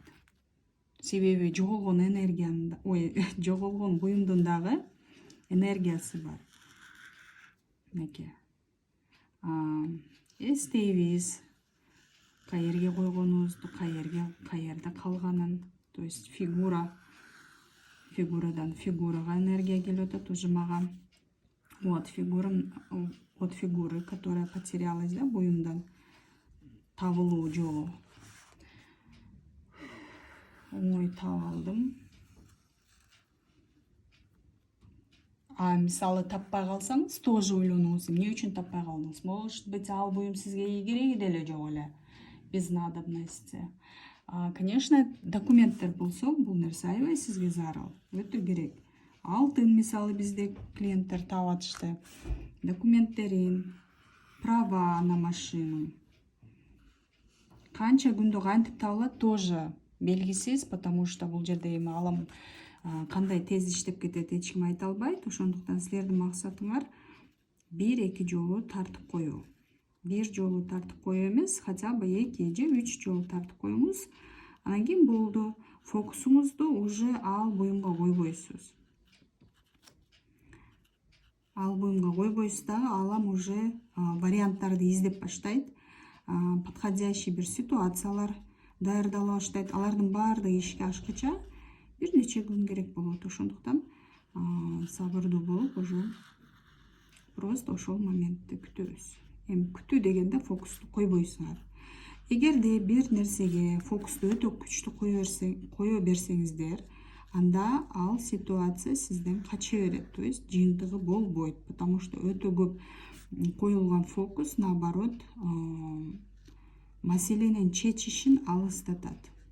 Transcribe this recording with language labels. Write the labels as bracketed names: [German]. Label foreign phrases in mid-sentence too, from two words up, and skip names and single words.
[Kyrgyz] Себеби жоголгон энергиянын, жоголгон буюмдун дагы энергиясы бар. Мынакей. Эстейбиз каерге койгонубузду, каерде калганын, [Russian] то есть [Kyrgyz] фигурадан фигурага энергия келип атат уже мага. [Russian] Вот фигуры, которая потерялась, [Kyrgyz] да, буюмдан табылуу жолу. Оңой таап алдым. Мисалы таппай калсаңыз, тоже ойлонуңуз, эмне үчүн таппай калдыңыз? [Russian] Может быть, [Kyrgyz] ал буюм сизге кереги деле жок эле, [Russian] без надобности. [Kyrgyz] Конечно, документтер болсо, бул нерсе аябай сизге зарыл, өтө керек. Алтын мисалы бизде клиенттер таап атышты. Документтерин, [Russian] права на машину. [Kyrgyz] Канча күндө кантип табылат тоже белгисиз, [Russian] потому что [Kyrgyz] бул жерде эми алам кандай тез иштеп кетет эч ким айта албайт. Ошондуктан силердин максатыңар 1-2 жолу тартып коюу. Бир жолу тартып коюу эмес, [Russian] хотя бы [Kyrgyz] 2 же 3 жолу тартып коюңуз. Анан кийин болду. Фокусуңузду уже ал буюмга койбойсуз. Ал буюмга койбойсуз дагы, алам уже варианттарды издеп баштайт. Подходящий бир ситуациялар даярдала баштайт. Алардын баардыгы ишке ашкыча бир нече күн керек болот. Ошондуктан сабырдуу болуп, [Russian] уже просто [Kyrgyz] ошол моментти күтөбүз. Эми күтүү дегенде фокусту койбойсуңар. Эгерде бир нерсеге фокусту өтө күчтүү кое берсеңиздер, анда ал ситуация сизден кача берет, [Russian] то есть [Kyrgyz] жыйынтыгы болбойт, [Russian] потому что [Kyrgyz] өтө көп коюлган фокус наоборот маселенин чечишин алыстатат.